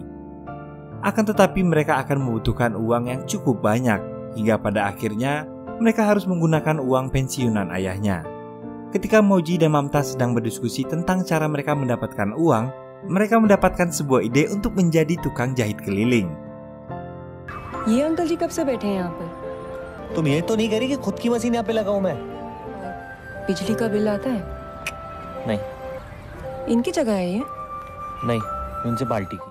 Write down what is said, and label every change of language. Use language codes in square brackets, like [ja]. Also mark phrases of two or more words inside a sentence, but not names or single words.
[id] Akan tetapi mereka akan membutuhkan uang yang cukup banyak, hingga pada akhirnya mereka harus menggunakan uang pensiunan ayahnya. Ketika Mauji dan Mamta sedang berdiskusi tentang cara mereka mendapatkan uang, mereka mendapatkan sebuah ide untuk menjadi tukang jahit keliling. [hi] ये अंकल जी कब से बैठे हैं यहाँ पर? तुम ये तो नहीं कह रही कि खुद की मशीन यहाँ पे लगाऊं मैं? बिजली का बिल आता है? नहीं, इनकी जगह है ये? नहीं, म्युनिसिपालिटी की.